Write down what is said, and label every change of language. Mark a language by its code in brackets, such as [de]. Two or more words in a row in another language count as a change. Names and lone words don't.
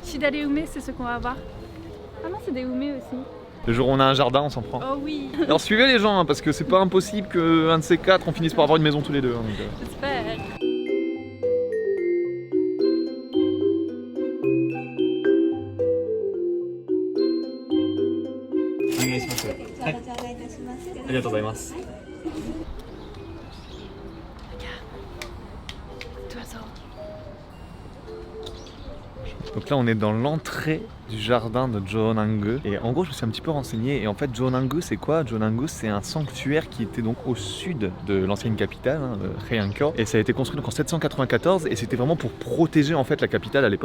[fr] Shidare-ume c'est ce qu'on va voir. Ah non c'est des ume aussi. Le jour où on a un jardin, on s'en prend. Oh oui. Alors suivez les gens, hein, parce que c'est pas impossible qu'un de ces quatre, on finisse par avoir une maison tous les deux. Hein, donc, J'espère. [ja] はい、ありがとうございます。 [fr] Donc là on est dans l'entrée du jardin de Jeonnam-gu et en gros je me suis un petit peu renseigné et en fait Jeonnam-gu c'est quoi? Jeonnam-gu c'est un sanctuaire qui était donc au sud de l'ancienne capitale, Haeyancho, et ça a été construit donc en 794 et c'était vraiment pour protéger en fait la capitale à l'époque.